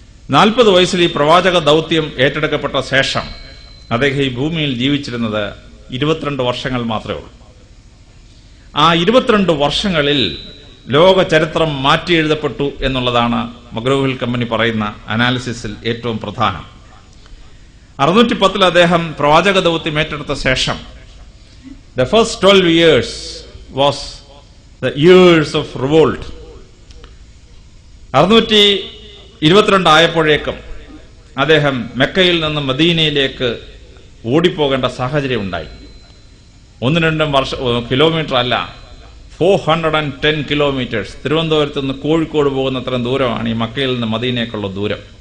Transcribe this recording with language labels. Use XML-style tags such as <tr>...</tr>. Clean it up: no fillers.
<ml>40 വയസ്സിൽ ഈ പ്രവാചക ദൗത്യം ഏറ്റെടുക്കപ്പെട്ട ശേഷം അദ്ദേഹം ഈ ഭൂമിയിൽ ജീവിച്ചിരുന്നത് 22 വർഷങ്ങൾ മാത്രമേ ഉള്ളൂ. ആ 22 വർഷങ്ങളിൽ ലോക ചരിത്രം മാറ്റി എഴുതപ്പെട്ടു എന്നുള്ളതാണ് മക്ഗ്രോ-ഹിൽ കമ്പനി പറയുന്ന അനാലിസിസിൽ ഏറ്റവും പ്രധാനം.</ml> <en>610</en> <ml>അദ്ദേഹം പ്രവാചക ദൗത്യം ഏറ്റെടുത്ത ശേഷം</ml> <en>the first 12 years was the years of revolt.</en> <ml>622 ആയപ്പോഴേക്കും അദ്ദേഹം മെക്കയിൽ നിന്ന് മദീനയിലേക്ക് ഓടിപ്പോകേണ്ട സാഹചര്യം ഉണ്ടായി. 1-2 കിലോമീറ്റർ അല്ല, 410 കിലോമീറ്റേഴ്സ്. തിരുവനന്തപുരത്ത് നിന്ന് കോഴിക്കോട് പോകുന്ന അത്രയും ദൂരമാണ് ഈ മക്കയിൽ നിന്ന് മദീനയ്ക്കുള്ള ദൂരം.</ml>